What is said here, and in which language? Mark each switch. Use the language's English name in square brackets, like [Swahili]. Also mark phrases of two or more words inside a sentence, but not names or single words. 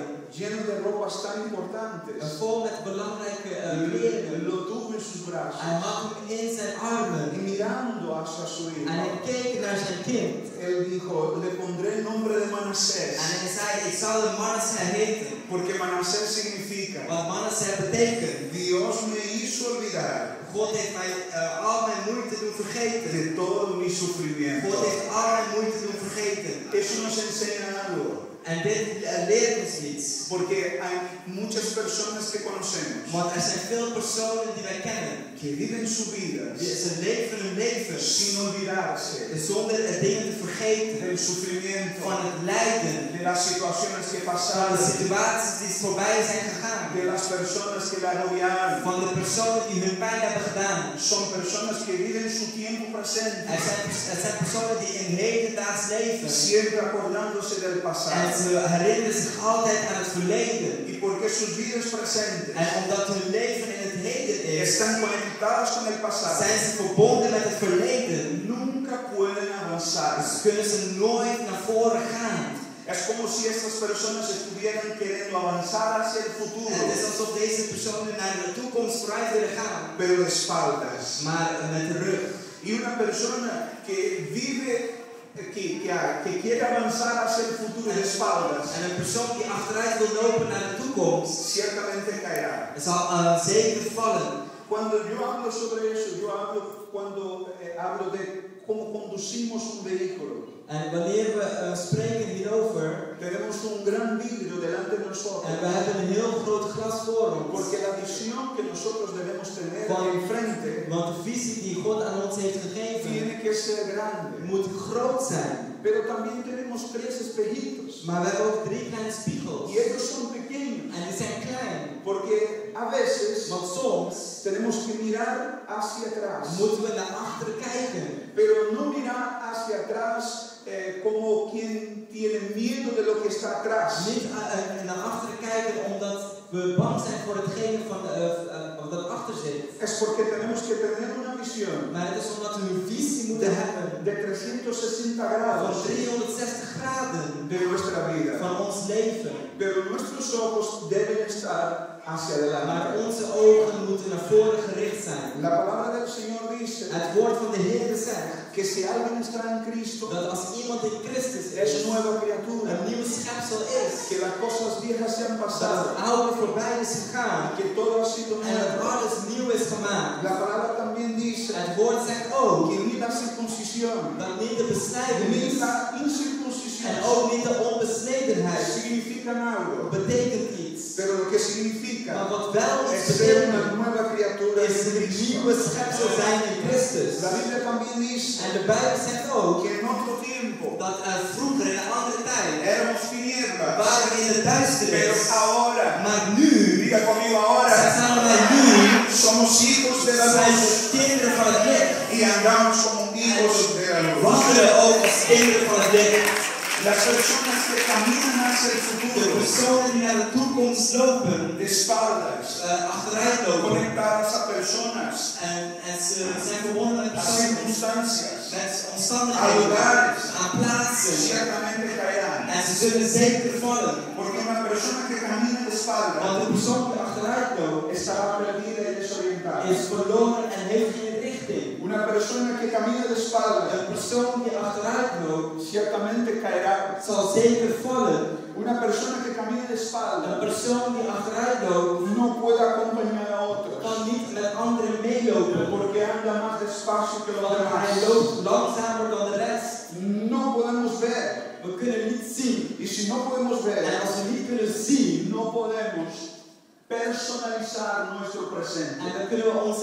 [Spanish] lleno de ropas tan importantes, [Dutch] vol met belangrijke kleren, [Spanish] lo tuvo en sus brazos. [Dutch] hij had hem in zijn armen. [Spanish] Y mirando hacia su [Dutch] En [Spanish] hijo, [Dutch] hij keek naar zijn kind. [Spanish] él dijo, le pondré el nombre de Manasés, [Dutch] En hij zei, ik zal hem Manasseh heten. [Spanish] porque Manasés significa, [Dutch] Wat Manasseh betekent. [Spanish] Dios me hizo olvidar [Dutch] God heeft mij al mijn moeite doen vergeten. [Spanish] de todo mi sufrimiento. [Dutch] God heeft al mijn moeite doen vergeten. [Spanish] Eso nos enseña algo, [Dutch] En dit leert ons iets. [Spanish] porque hay muchas personas que conocemos [Dutch] Want er zijn veel personen die wij kennen. [Spanish] que viven su vida [Dutch] Ze leven hun leven [Spanish] sin olvidarse [Dutch] zonder dingen te vergeten. [Spanish] del sufrimiento, [Dutch] Van het lijden. [Spanish] de las situaciones que [Dutch] Van de [Spanish] pasaron, [Dutch] situaties die voorbij zijn gegaan. [Spanish] de las personas que la agobiaron. [Dutch] Van de personen die hun pijn hebben gedaan. [Spanish] Son personas que viven su tiempo presente, [Dutch] Er zijn personen die in hedendaags leven. [Spanish] siempre acordándose del [Dutch] En [Spanish] pasado. [Dutch] ze herinneren zich altijd aan het verleden. [Spanish] Y porque sus vidas presentes [Dutch] En omdat hun leven in het heden is, [Spanish] están conectadas con el pasado, [Dutch] zijn ze verbonden met het verleden. [Spanish] nunca pueden avanzar. [Dutch] Dus kunnen ze nooit naar voren gaan. [Spanish] Es como si estas personas estuvieran queriendo avanzar hacia el futuro, [Dutch] Het is alsof deze personen naar de toekomst vooruit willen gaan. [Spanish] pero de espaldas. [Dutch] Maar met de rug. [Spanish] Y una persona que vive, que quiere avanzar hacia el futuro de espaldas, [Dutch] En een persoon die achteruit wil lopen naar de toekomst, [Spanish] ciertamente caerá. [Dutch] zal zeker vallen. [Spanish] Cuando yo hablo sobre eso, yo hablo cuando hablo de cómo conducimos un vehículo. [Dutch] En wanneer we spreken hierover, [Spanish] Tenemos un gran vidrio delante de nosotros, [Dutch] en we hebben een heel groot glas voor ons. [Spanish] porque la visión que nosotros debemos tener [Dutch] Van- [Spanish] enfrente [Dutch] Want de visie die God aan ons heeft gegeven, [Spanish] tiene que ser grande. [Dutch] moet groot zijn. [Spanish] Pero también tenemos 3 espejitos, [Dutch] Maar we hebben ook 3 kleine spiegels. [Spanish] y ellos son pequeños, [Dutch] En die zijn klein. [Spanish] porque a veces [Dutch] Want soms [Spanish] tenemos que mirar hacia atrás, [Dutch] moeten we naar achteren kijken. [Spanish] pero no mirar hacia atrás como quien tiene miedo de lo que está atrás. [Dutch] Niet naar achteren kijken omdat we bang zijn voor hetgene wat achter zit. [Spanish] Es porque tenemos que tener una visión [Dutch] Maar het is omdat we een visie moeten hebben [Spanish] de 360 [Dutch] van [Spanish] grados [Dutch] 360 graden [Spanish] de nuestra vida. [Dutch] van ons leven. [Spanish] Pero nuestros ojos deben estar hacia [Dutch] Maar [Spanish] adelante. [Dutch] onze ogen moeten naar voren gericht zijn. [Spanish] La palabra del Señor dice [Dutch] Het woord van de Heer zegt [Spanish] que si alguien está en Cristo, [Dutch] dat als iemand in Christus [Spanish] es [Dutch] is, [Spanish] nueva criatura, [Dutch] een nieuwe schepsel is, [Spanish] que las cosas viejas se han [Dutch] dat [Spanish] pasado, [Dutch] het oude voorbij is gegaan [Spanish] que todo ha sido [Dutch] en dat [Spanish] nuevo. [Dutch] alles nieuw is gemaakt. [Spanish] La palabra también dice [Dutch] Het woord zegt ook [Spanish] que ni la circuncisión, [Dutch] dat niet de [Spanish] ni [Dutch] besnijdenis [Spanish] la [Dutch] en [Spanish] incircuncisión [Dutch] ook niet de onbesnedenheid [Spanish] significan algo, [Dutch] betekent iets. [Spanish] pero lo que significa [Dutch] Maar wat wel iets [Spanish] es ser una [Dutch] betekent, [Spanish] nueva criatura [Dutch] is [Spanish] en [Dutch] een [Spanish] Cristo. [Dutch] nieuwe schepsel zijn in Christus. [Spanish] La Biblia también dice [Dutch] En de Bijbel zegt ook [Spanish] que en otro tiempo [Dutch] dat vroeger in een andere tijd [Spanish] éramos tinieblas, [Dutch] waren we in de [Spanish] pero [Dutch] duisternis. [Spanish] ahora, [Dutch] Maar nu [Spanish] diga conmigo [Dutch] zijn [Spanish] ahora, [Dutch] wij nu [Spanish] somos hijos de la [Dutch] zijn [Spanish] luz [Dutch] we kinderen van het licht. [Spanish] y andamos como hijos de la luz. [Dutch] Wandelen ook als kinderen van het licht. [Spanish] Las personas que caminan hacia el [Dutch] De [Spanish] futuro [Dutch] personen die naar de toekomst lopen, [Spanish] de espaldas, [Dutch] achteruit lopen. [Spanish] conectadas a personas, [Dutch] En ze zijn verbonden met [Spanish] a [Dutch] personen, [Spanish] circunstancias, [Dutch] met [Spanish] a [Dutch] omstandigheden, [Spanish] lugares, [Dutch] aan plaatsen. [Spanish] ciertamente caerán. [Dutch] En ze zullen zeker vallen. [Spanish] Porque una persona que camina de espaldas [Dutch] Want de persoon die achteruit loopt, [Spanish] estará perdida y desorientada. [Dutch] is verloren en heeft geen richting. [Spanish] Una persona que camina de espaldas [Dutch] Een persoon die achteruit loopt, [Spanish] ciertamente caerá. [Dutch] zal zeker vallen. [Spanish] Una persona que camina de [Dutch] Een [Spanish] espaldas [Dutch] persoon die achteruit loopt, [Spanish] no puede acompañar a otros [Dutch] kan niet met anderen meelopen. [Spanish] porque anda más despacio que los [Dutch] Want [Spanish] demás. [Dutch] hij loopt langzamer dan de rest. [Spanish] No podemos ver. [Dutch] We kunnen niet zien. [Spanish] Y si no podemos [Dutch] En [Spanish] ver, [Dutch] als we niet kunnen zien, [Spanish] no podemos personalizar nuestro presente. [Dutch] en dan kunnen we ons